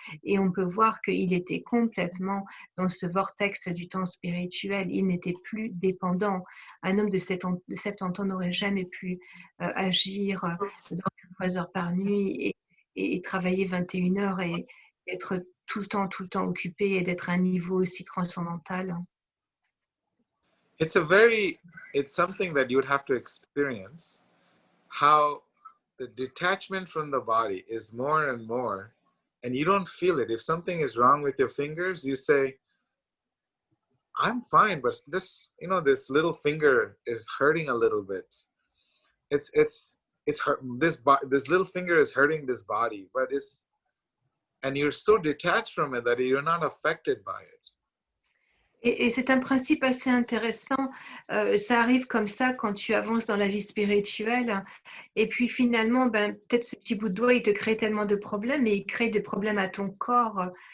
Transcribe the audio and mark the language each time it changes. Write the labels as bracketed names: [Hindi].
[French] Et on peut voir qu'il était complètement dans ce vortex du temps spirituel. Il n'était plus dépendant. Un homme de 70 ans n'aurait jamais pu agir dans 3 heures par nuit et travailler 21 heures et être tout le temps occupé et d'être à un niveau aussi transcendantal. [English] It's something that you would have to experience. How the detachment from the body is more and more, and you don't feel it. If something is wrong with your fingers, you say, I'm fine, but this little finger is hurting a little bit. It's hurt. This little finger is hurting this body, and you're so detached from it that you're not affected by it. [French] Et c'est un principe assez intéressant. Ça arrive comme ça quand tu avances dans la vie spirituelle. Et puis finalement, peut-être ce petit bout de doigt, il te crée tellement de problèmes et il crée des problèmes à ton corps.